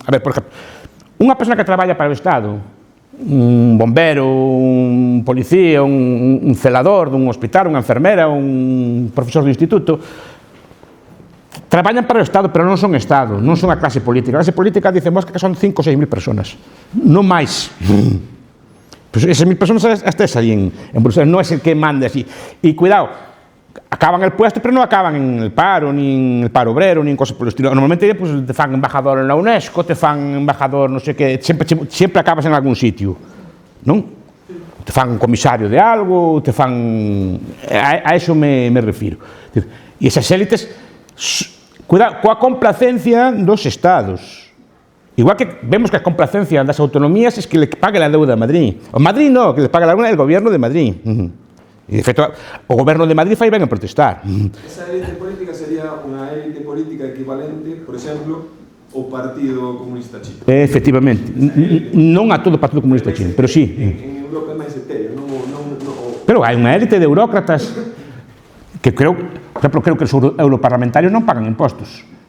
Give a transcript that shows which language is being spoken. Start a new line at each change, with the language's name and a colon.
Galician: A ver, por exemplo, unha persona que traballa para o Estado, un bombero, un policía, un celador dun hospital, unha enfermera, un profesor do instituto, traballan para o Estado, pero non son Estado, non son a clase política. A clase política dice Mosca que son 5 ou 6 mil personas, non máis. Pues esas 1000 personas hasta aí en Bruselas, non é el que manda así. E cuidado, acaban el puesto, pero non acaban en el paro,
Spanish: ni en el paro obrero, ni en cosas por el estilo.
Galician: Normalmente pues, te fan embajador en la UNESCO, te fan embajador, non sei que, sempre acabas en algún sitio, non? Te fan un comisario de algo, te fan... A eso me refiro. E esas élites... Cuidado, coa complacencia dos Estados. Igual que vemos que a complacencia das autonomías
Spanish: es que le pague la deuda a Madrid. O Madrid no, que le pague la deuda el gobierno de Madrid.
Galician: E, de feito, o goberno de Madrid fai ben a protestar. Esa élite política sería unha élite política equivalente, por exemplo, ao Partido Comunista Chino. Efectivamente. Non a todo o Partido Comunista Chino, pero sí. En Europa é máis etéreo, non... Pero hai unha élite de burócratas que creo, por exemplo, creo que os europarlamentarios non pagan impostos.